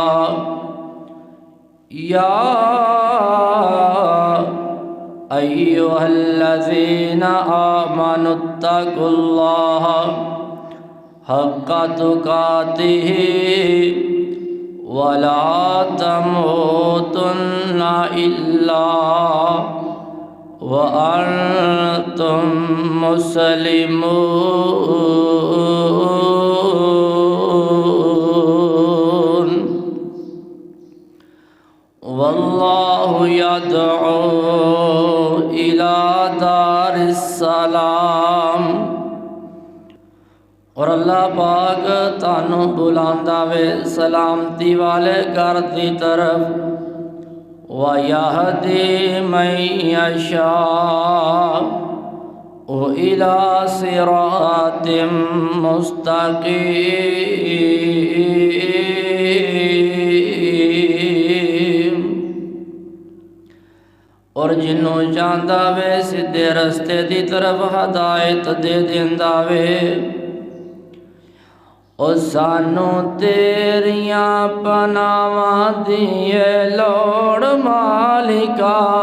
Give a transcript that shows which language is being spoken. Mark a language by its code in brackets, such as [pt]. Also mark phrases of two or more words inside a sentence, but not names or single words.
[ar] يا أيها الذين آمنوا اتقوا الله حق تقاته ولا تموتن إلا وأنتم مسلمون. والله يدعو إلى دار السلام. [pa] اور اللہ پاک تانوں بلاندا وے سلامتی والے گھر کی طرف. [ar] ويهدي من يشاء إلى صراط مستقيم. [pa] اور جنہوں چاہتا وے سیدھے رستے کی طرف ہدایت دے دیندا وے. اور سانوں تیریاں پناواں دیئے لوڑ مالکا.